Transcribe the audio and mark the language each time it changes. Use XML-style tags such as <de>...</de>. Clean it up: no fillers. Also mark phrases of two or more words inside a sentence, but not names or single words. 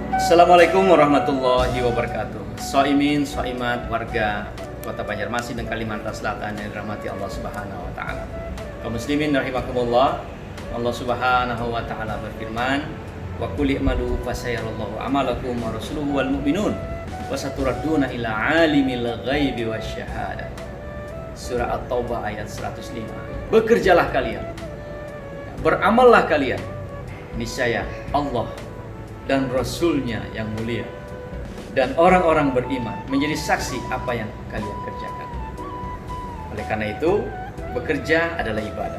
<ar>السلام عليكم ورحمة الله وبركاته.</ar> <id>Soimin, soimat warga Kota Banjarmasin dan Kalimantan Selatan yang dirahmati Allah</id> <ar>سبحانه وتعالى.</ar> <id>Kaum muslimin rahimakumullah. Allah</id> <ar>سبحانه وتعالى</ar> <id>berfirman,</id> <ar>"وقل اعملوا فسيرى الله عملكم ورسوله والمؤمنون وستردون إلى عالم الغيب والشهادة."</ar> <id>Surah At-Taubah ayat 105. Bekerjalah kalian, beramallah kalian, niscaya Allah dan Rasulnya yang mulia dan orang-orang beriman menjadi saksi apa yang kalian kerjakan. Oleh karena itu, bekerja adalah ibadah.</id>